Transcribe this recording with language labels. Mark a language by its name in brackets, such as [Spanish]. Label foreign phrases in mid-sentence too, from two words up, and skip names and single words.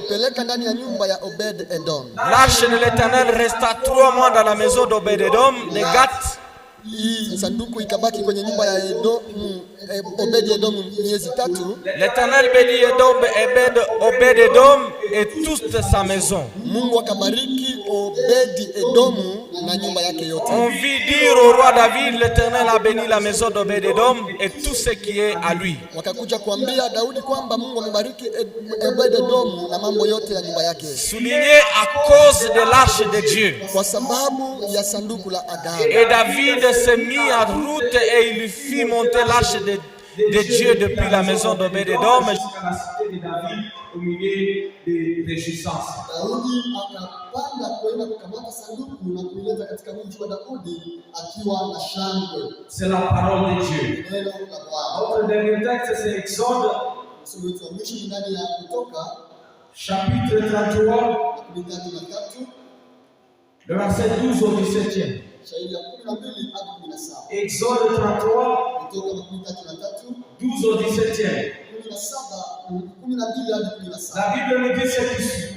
[French] L'arche de l'Éternel resta 3 mois dans la maison d'Obed-Edom de Gath. L'Éternel bénit Obed-Edom et toute sa maison. [Swahili] Mungu akabariki Obed-Edomu na nyumba yake yote. [French] On vit dire au roi David, l'Éternel a béni la maison d'Obed-Edom et tout ce qui est à lui. [Swahili] Wakakuja kuambia Daudi kwamba Mungu amebariki Obed-Edomu na mambo yote ya nyumba yake. [French] Souligné à cause de l'arche de Dieu. [Swahili] Kwa sababu ya sanduku la agano. [French] Et David s'est mis en route et il fit monter l'arche de Dieu depuis la maison d'Obed-Edom jusqu'à la cité de David au milieu des réjouissances. [Swahili] Daudi akapanda kwenda kukamata sanduku na kuileta katika mji wa Daudi akiwa na shangwe. [French] C'est la parole de Dieu. [Swahili] Neno la Bwana. [French] Notre dernier texte c'est Exode, [Swahili] mwisho ndani ya Kutoka [French] chapitre 33, le verset 12 au 17e. Exode 33, 12 au 17e. La Bible nous dit ce qui suit.